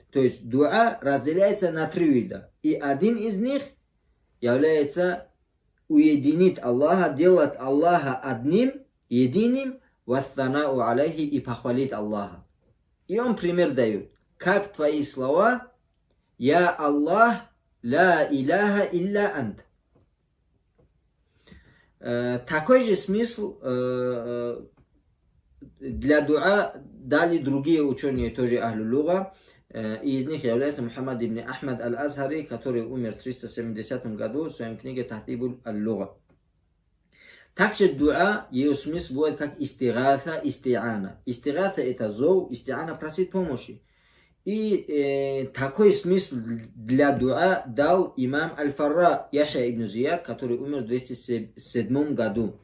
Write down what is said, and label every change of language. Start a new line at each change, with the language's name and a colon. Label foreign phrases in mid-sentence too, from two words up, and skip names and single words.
Russian: То есть дуа разделяется на три вида. И один из них является уединить Аллаха, делать Аллаха одним, единым,
Arabic: والثناء عليه,
Russian: и похвалить Аллаха. И он пример дает. Как твои слова:
Arabic: «يا الله لا إله إلا أنت».
Russian: Такой же смысл для дуа дали другие ученые, тоже
Arabic: أهل اللغة.
Russian: И из них является Мухаммад ибн Ахмад аль-Азхари, который умер в 370 году в своей книге Тахтибуль аль-Луга. Также дуа, ее смысл будет как истигатha, истиана. Истигатha это зов, истиана просить помощи. И такой смысл для дуа дал имам Аль-Фарра Яхья ибн Зияд, который умер в 207 году.